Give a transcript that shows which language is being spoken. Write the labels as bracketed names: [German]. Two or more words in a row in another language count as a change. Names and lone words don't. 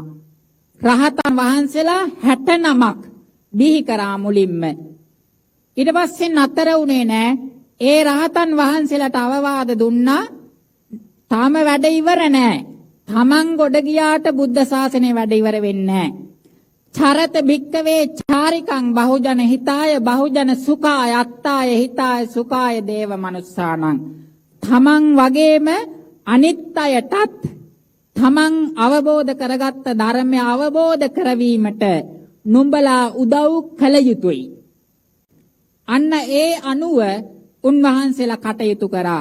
[Sinhala] රහතන් වහන්සේලා 69ක් බිහි කරා මුලින්ම. ඊට පස්සේ නතර වුණේ නෑ. ඒ රහතන් වහන්සේලාට අවවාද දුන්නා, තාම වැඩ ඉවර නෑ. තමන් ගොඩ ගියාට බුද්ධ ශාසනය වැඩ ඉවර වෙන්නේ නෑ. [Pali] චරත භික්කවේ චාරිකං බහුජන හිතාය බහුජන සුඛාය අත්තාය හිතාය සුඛාය දේව මනුස්සානං. [Sinhala] තමන් වගේම අනිත් අයටත් තමන් අවබෝධ කරගත්ත ධර්මය අවබෝධ කරවීමට නුඹලා උදව් කළ යුතුයි. අන්න ඒ අනුව උන්වහන්සේලා කටයුතු කරා.